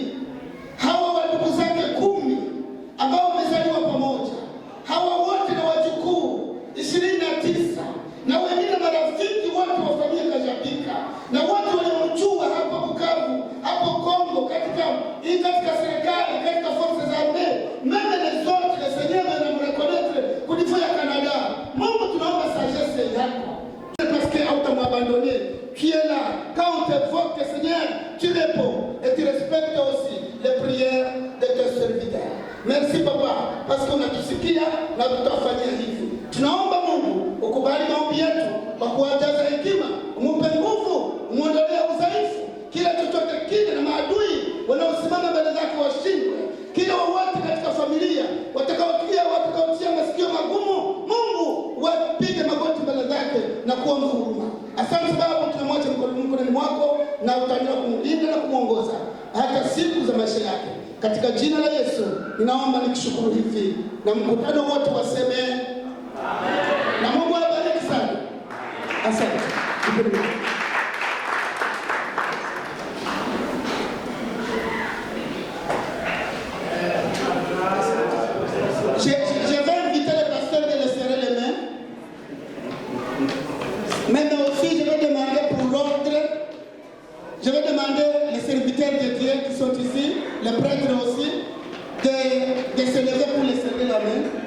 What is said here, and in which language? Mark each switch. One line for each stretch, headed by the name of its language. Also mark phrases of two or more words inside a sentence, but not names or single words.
Swahili: Hawa ndugu zake 10 ambao wamezaliwa pamoja, hawa wote na wajukuu 29 na wengine marafiki wote wa familia Kajabika na wote waliomjua hapa Bukavu, hapo Kongo, katika serikali, katika
French: forces armées, même les autres, le Seigneur va nous reconnaître pour dire
Swahili: ya Canada. Mungu, tunaomba sagesse yako
French: parce que
Swahili: hautamwabandonné.
French: Qui est là, quand on t'évoque, Seigneur, tu réponds et tu respectes aussi les prières de tes serviteurs. Merci Papa, parce qu'on a
Swahili: tusikia na tutafanyia hivi. Tunaomba Mungu ukubali maombi yetu kwa kuwajaza hekima, umupe nguvu, umuondolee udhaifu, kila chochote kile na maadui wanaosimama mbele zake washindwe. Kila wote katika familia watakaotia masikio magumu, Mungu wapige magoti mbele zake na kuomba huruma. Asante Baba, tunamwacha mkononi mwako na utaendelea kumlinda na kumuongoza hata siku za maisha yake. Katika jina la Yesu ninaomba nikishukuru hivi, na mkutano wote waseme amen. Na Mungu awabariki sana. Asante.
French: Je vais inviter le pasteur de le serrer les mains. Mais aussi, je vais demander pour l'ordre, je vais demander les serviteurs de Dieu qui sont ici, les prêtres aussi, de se lever pour les serrer la main.